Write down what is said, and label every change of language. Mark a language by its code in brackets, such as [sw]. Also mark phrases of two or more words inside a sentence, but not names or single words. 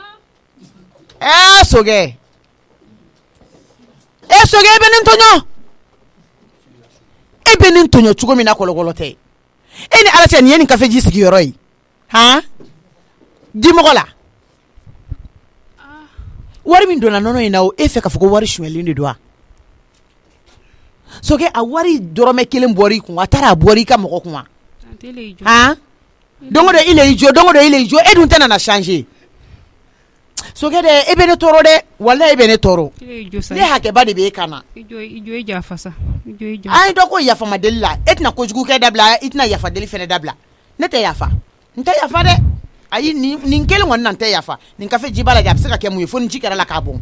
[bm] sokɛ sokɛ e bɛ nin tɔɲɔ e bɛ nin tɔɲɔ cogo min na kɔlɔkɔlɔ tɛ e ni ala cɛ nin ye nin kafeji sigiyɔrɔ ye di mɔgɔ la wari min donna nɔnɔ in na o e fɛ k'a fɔ ko wari suɲɛlen de don wa sokɛ a wari dɔrɔmɛ kelen bɔra i kun a taara a bɔra i ka mɔgɔ kun wa don o don [fr] il est idiot [bm] don o don [fr] il est idiot [bm] e dun tɛ nana changer sokɛ dɛ e bɛ ne tɔɔrɔ dɛ walayi e bɛ ne tɔɔrɔ ne hakɛba de bɛ e kan na an ye dɔ ko yafama deli la e tɛna kojugu kɛ dabila i tɛna yafa deli fɛnɛ dabila ne tɛ yafa n tɛ yafa dɛ ayi nin kelen kɔni na n tɛ yafa nin kafe ji b'a lajɛ a bɛ se ka kɛ mun ye fo ni ji kɛra la k'a bɔn